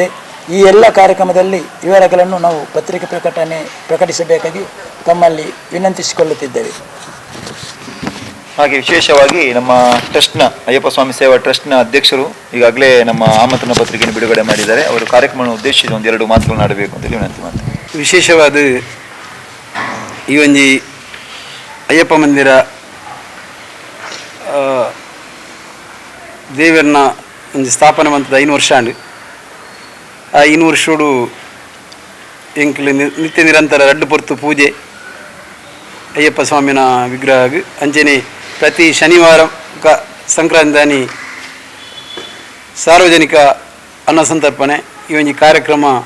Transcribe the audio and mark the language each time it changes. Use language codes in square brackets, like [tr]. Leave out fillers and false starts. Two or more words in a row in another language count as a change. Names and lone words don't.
[kn] ಈ ಎಲ್ಲ ಕಾರ್ಯಕ್ರಮದಲ್ಲಿ ವಿವರಗಳನ್ನು ನಾವು ಪತ್ರಿಕೆ ಪ್ರಕಟಿಸಬೇಕಾಗಿ ತಮ್ಮಲ್ಲಿ ವಿನಂತಿಸಿಕೊಳ್ಳುತ್ತಿದ್ದೇವೆ. ಹಾಗೆ ವಿಶೇಷವಾಗಿ ನಮ್ಮ ಟ್ರಸ್ಟ್ನ ಅಯ್ಯಪ್ಪ ಸ್ವಾಮಿ ಸೇವಾ ಟ್ರಸ್ಟ್ನ ಅಧ್ಯಕ್ಷರು ಈಗಾಗಲೇ ನಮ್ಮ ಆಮಂತ್ರಣ ಪತ್ರಿಕೆಯನ್ನು ಬಿಡುಗಡೆ ಮಾಡಿದ್ದಾರೆ. ಅವರು ಕಾರ್ಯಕ್ರಮವನ್ನು ಉದ್ದೇಶಿಸಿ ಒಂದೆರಡು ಮಾತುಗಳನ್ನು ಆಡಬೇಕು ಅಂತೇಳಿ ವಿನಂತಿ ಮಾಡ್ತಾರೆ. [tcy] ವಿಶೇಷವಾದ ಈ ಒಂಜಿ ಅಯ್ಯಪ್ಪ ಮಂದಿರ ದೇವರನ್ನ ಒಂದು ಸ್ಥಾಪನೆ ಬಂತದ 5 ವರ್ಷ ಅಂಡು ಆ 5 ವರ್ಷೋಡು ಎಂಕ್ಲು ನಿತ್ಯ ನಿರಂತರ ರಡ್ಡು ಪೊರ್ತು ಪೂಜೆ ಅಯ್ಯಪ್ಪ ಸ್ವಾಮಿನ ವಿಗ್ರಹ ಅಂಚನೆ ಪ್ರತಿ ಶನಿವಾರ ಸಂಕ್ರಾಂತಿ ಸಾರ್ವಜನಿಕ ಅನ್ನ ಸಂತರ್ಪಣೆ ಈ ಒಂಜಿ ಕಾರ್ಯಕ್ರಮ